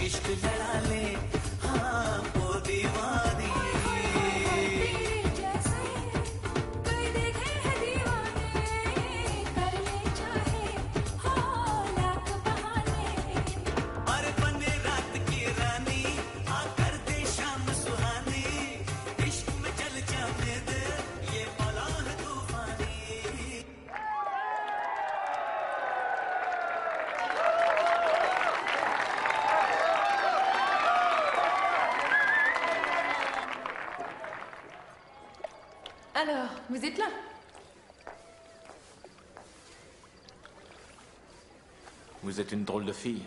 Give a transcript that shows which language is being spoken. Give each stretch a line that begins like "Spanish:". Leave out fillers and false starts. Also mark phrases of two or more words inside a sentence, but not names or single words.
Hindi: लड़ा ले हाँ वो दीवानी और बने रात की रानी हाँ कर दे शाम सुहानी इश्क में चल जाने दे ये मौला है तूफानी
French: Alors, vous êtes là? Vous êtes une drôle de fille.